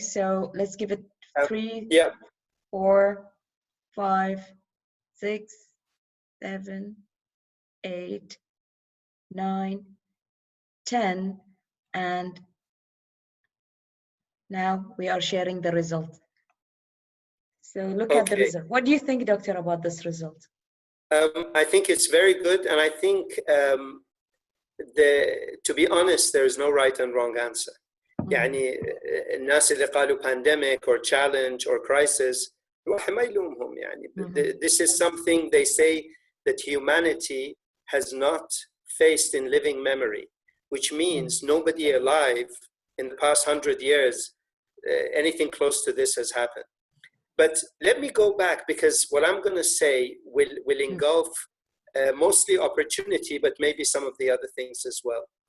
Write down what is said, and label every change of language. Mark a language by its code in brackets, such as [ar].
[en] So let's give it 3, 4, 5, 6, 7, 8, 9, 10, and now we are sharing the result. So look at the result. What do you think, doctor, about this result? I think it's very good, and I think to be honest, there is no right and wrong answer. [ar] يعني الناس اللي قالوا [en] pandemic or challenge or crisis [ar] الواحد ما يلومهم يعني. [en] This is something they say that humanity has not faced in living memory, which means nobody alive in the past 100 years, anything close to this has happened. But let me go back, because what I'm going to say will engulf mostly opportunity, but maybe some of the other things as well.